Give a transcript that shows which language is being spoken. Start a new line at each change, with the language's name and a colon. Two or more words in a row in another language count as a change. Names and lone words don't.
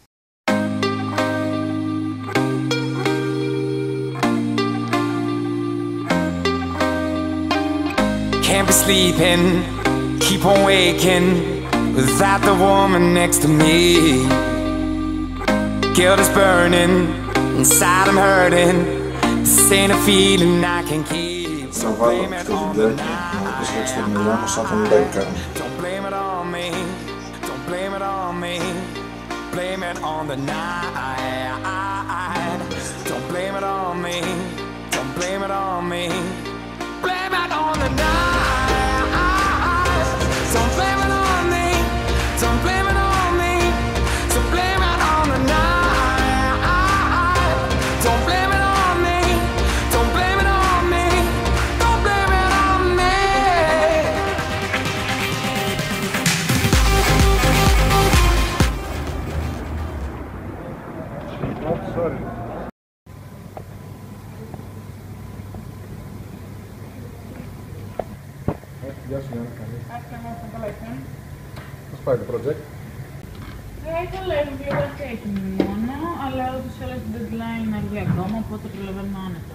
English: Can't be sleeping, keep on waking without the woman next to me. Guilt is burning, inside I'm hurting. This ain't a feeling I can keep.
Greek: Θα βάλω αυτό το βιντεάκι, όπως λέξει το μιλιά μου σαν τον Λέκα.
English: Don't blame it on me, don't blame it on me. Blame it on the night. Don't blame it on me, don't blame it on me. Blame it on the night. Don't blame it on me, don't blame it on me. So blame it on the night. Don't blame it on me, don't blame it on me. Don't blame it on me. Sorry.
Greek: Γεια σου Γιάννη, καλή. Πώς πάει το project? Ήθελα βιβλιογραφία εκείνη μόνο, αλλά ούτως ή άλλως το deadline αργεί ακόμα, οπότε προλαβαίνω άνετα.